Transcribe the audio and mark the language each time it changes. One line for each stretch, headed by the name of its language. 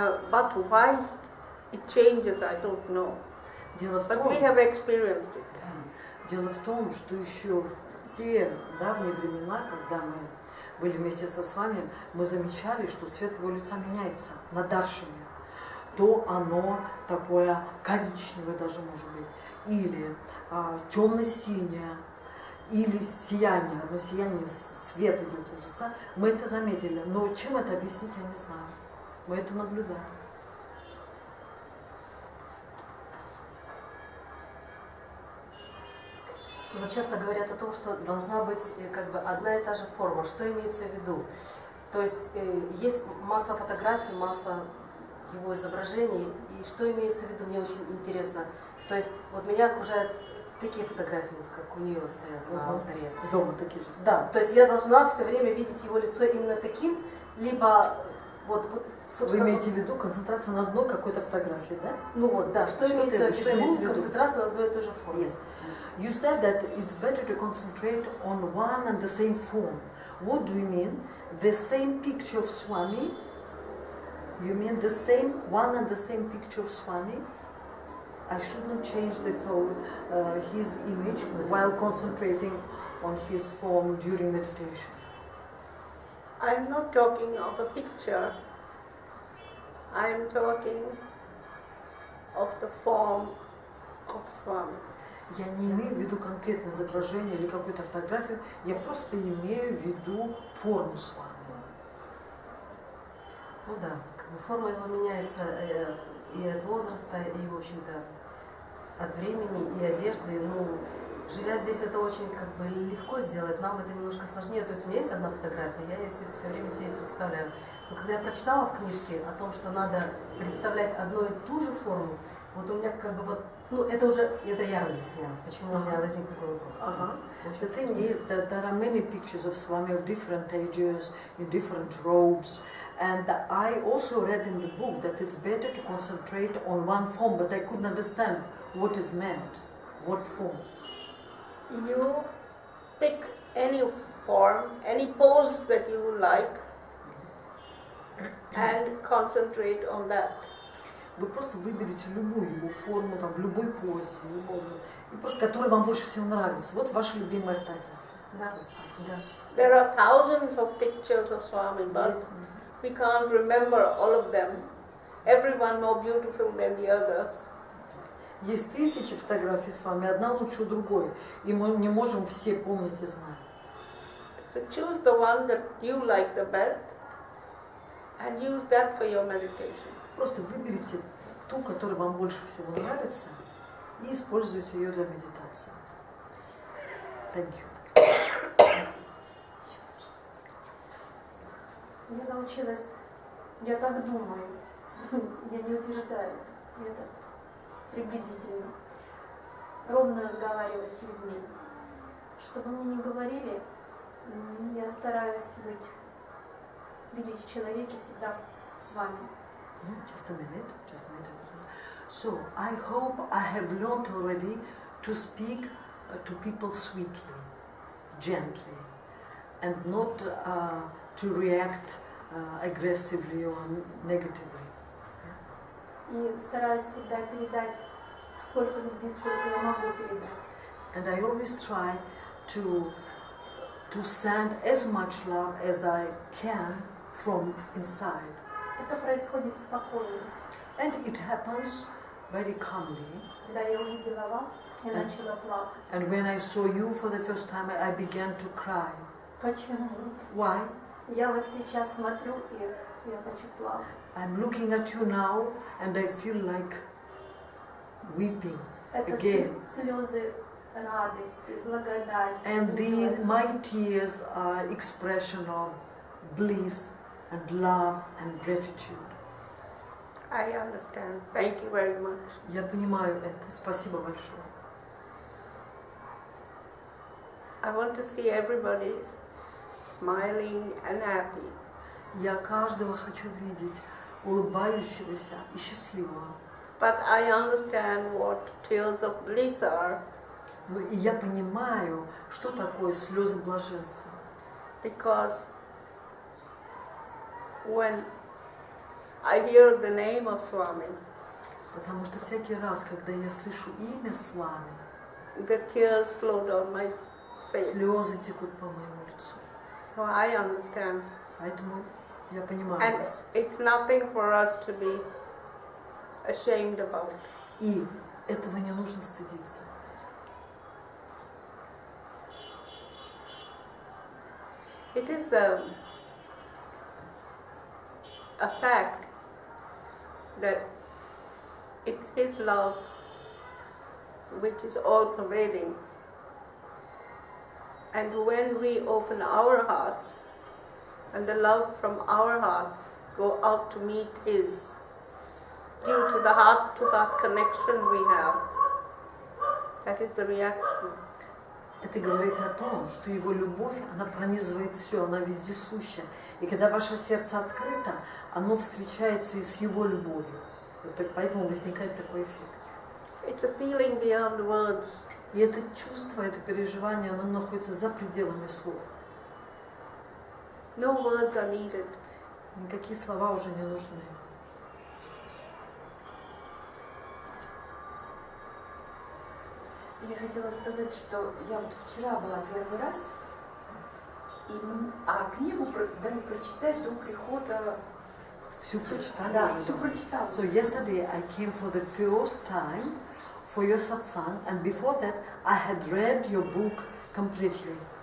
English: But why it changes, I don't know. But we have experienced it.
Russian: Дело в том, что еще в те давние времена, когда мы были вместе с вами, мы замечали, что цвет его лица меняется на даршине. То оно такое коричневое даже может быть, или темно-синее, или сияние, одно сияние, свет идет от лица. Мы это заметили, но чем это объяснить, я не знаю. Мы это наблюдаем. Но часто говорят о том, что должна быть как бы одна и та же форма. Что имеется в виду? То есть есть масса фотографий, масса его изображений. И что имеется в виду, мне очень интересно. То есть вот меня окружают такие фотографии, вот как у нее стоят на алтаре. Дома такие же. Да, то есть я должна все время видеть его лицо именно таким, либо вот Вы имеете в виду концентрация на одной какой-то фотографии, да? Ну вот, да, что имеется в виду концентрация на одной и той же форме?
English: Yes. You said that it's better to concentrate on one and the same form. What do you mean? The same picture of Swami? You mean the same one and the same picture of Swami? I should not change his image while concentrating on his form during meditation. I'm not talking of a picture. I'm talking of the form of Swami.
Russian: Я не имею в виду конкретное изображение или какую-то фотографию, я просто имею в виду форму Свами. Ну да, как бы форма его меняется и от возраста, и, в общем-то, от времени, и одежды. Ну, живя здесь, это очень как бы легко сделать, нам это немножко сложнее. То есть у меня есть одна фотография, я ее все время себе представляю. Но когда я прочитала в книжке о том, что надо представлять одну и ту же форму, вот у меня как бы вот, ну это я разъясняла, почему у меня возник такой вопрос.
English: The thing is that there are many pictures of Swami of different ages, in different robes, and I also read in the book that it's better to concentrate on one form, but I couldn't understand what is meant, what form. You pick any form, any pose that you like, and concentrate on that.
Russian: Вы просто выберете любую его форму, там, в любой позе, и просто, которая вам больше всего нравится. Вот ваша любимая фотография. Да.
English: There are thousands of pictures of Swami, but we can't remember all of them. Everyone more beautiful than the others.
Russian: Есть тысячи фотографий с вами, одна лучше другой, и мы не можем все помнить и знать.
English: So choose the one that you like the best and use that for your meditation.
Russian: Просто выберите ту, которая вам больше всего нравится, и используйте ее для медитации.
English: Thank you.
Russian: Я научилась, я так думаю, я не утверждаю это приблизительно, ровно разговаривать с людьми. Чтобы мне не говорили, я стараюсь видеть в человеке всегда с вами.
English: Just a minute. So, I hope I have learned already to speak to people sweetly, gently, and not to react aggressively or negatively.
Russian: И стараюсь всегда передать столько любви, сколько я могу передать.
English: And I always try to send as much love as I can from inside.
Russian: Это происходит спокойно.
English: And it happens very calmly.
Russian: Когда я увидела вас, я начала плакать.
English: And when I saw you for the first time, I began to cry.
Russian: Почему?
English: Why?
Russian: Я вот сейчас смотрю, и я хочу плакать.
English: I'm looking at you now, and I feel like weeping
Russian: Это
English: again.
Russian: слезы радости, благодати.
English: And my tears are expression of bliss and love and gratitude. I understand. Thank you very much.
Russian: Я понимаю это. Спасибо большое.
English: I want to see everybody smiling and happy.
Russian: Я каждого хочу видеть улыбающегося и счастливого.
English: But I understand what tears of bliss are.
Russian: Ну и я понимаю, что такое слезы блаженства.
English: Because when I hear the name of Swami,
Russian: Потому что всякий раз, когда я слышу имя Свами,
English: the tears flow down my face.
Russian: слезы текут по моему лицу.
English: So I understand.
Russian: Поэтому я понимаю
English: And
Russian: вас.
English: it's nothing for us to be ashamed about.
Russian: И этого не нужно стыдиться.
English: It is a fact that it's His love which is all-pervading. And when we open our hearts, and the love from our hearts go out to meet His, due to the heart-to-heart connection we have, that is the reaction.
Russian: Это говорит о том, что его любовь, она пронизывает все, она вездесущая. И когда ваше сердце открыто, оно встречается и с его любовью. Поэтому возникает такой эффект.
English: It's a feeling beyond words.
Russian: И это чувство, это переживание, оно находится за пределами слов.
English: No words are needed.
Russian: Никакие слова уже не нужны. Я хотела сказать, что я вот вчера была первый раз, а книгу дали прочитать до прихода. Всю прочитали Да, уже всю дома. прочитала.
English: So yesterday I came for the first time for your satsang, and before that I had read your book completely.